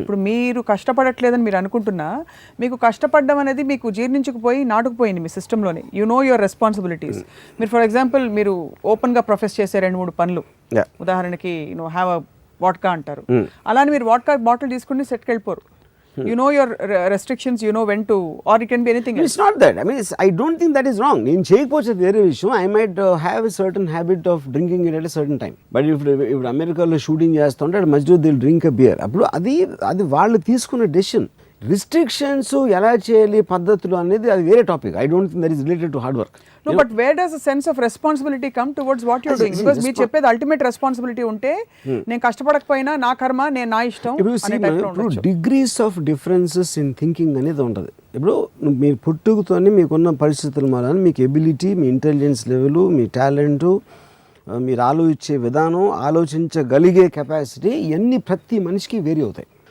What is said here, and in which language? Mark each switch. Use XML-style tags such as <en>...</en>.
<te>ఇప్పుడు మీరు కష్టపడట్లేదని మీరు అనుకుంటున్నా, మీకు కష్టపడడం అనేది మీకు జీర్ణించుకుపోయి నాటుకుపోయింది మీ సిస్టంలోని.</te> <en>You know your responsibilities.</en> <te>మీరు ఫర్ ఎగ్జాంపుల్ మీరు ఓపెన్గా ప్రొఫెస్ చేసే 2-3 పనులు, ఉదాహరణకి</te> <en>have a vodka</en> <te>అంటారు. అలానే మీరు వాడ్కా బాటిల్ తీసుకుని సెట్కి వెళ్ళిపోరు.</te> <en>You know your restrictions, you know when to, or it can be anything else. It's not that. I mean, I don't think that is wrong.</en> <te>నేను చేయకపోతే వేరే విషయం.</te> <en>I might have a certain habit of drinking it at a certain time.</en> <te>But if అమెరికాలో shooting చేస్తుంటే మధ్యలో</te> <en>they drink a beer,</en> <te>అప్పుడు అది వాళ్ళు తీసుకున్న డెసిషన్. రిస్ట్రిక్షన్స్ ఎలా చేయాలి, పద్ధతులు అనేది అది వేరే topic.</te> <en>I don't think that is related to hard work. No, but where does a sense of responsibility come towards what you're doing?</en> <te>Because మీరు చెప్పేది అల్టిమేట్ రెస్పాన్సిబిలిటీ ఉంటే నేను కష్టపడకపోయినా నా కర్మ, నేను నా ఇష్టం. ఇప్పుడు degrees of differences in thinking అనేది ఉంటుంది. ఇప్పుడు మీరు పుట్టుకతోనే మీకున్న పరిస్థితుల వలన మీకు ఎబిలిటీ, మీ ఇంటెలిజెన్స్ లెవెల్, మీ టాలెంటు, మీరు ఆలోచించే విధానం, ఆలోచించగలిగే కెపాసిటీ, ఇవన్నీ ప్రతి మనిషికి వేరీ అవుతాయి.</te>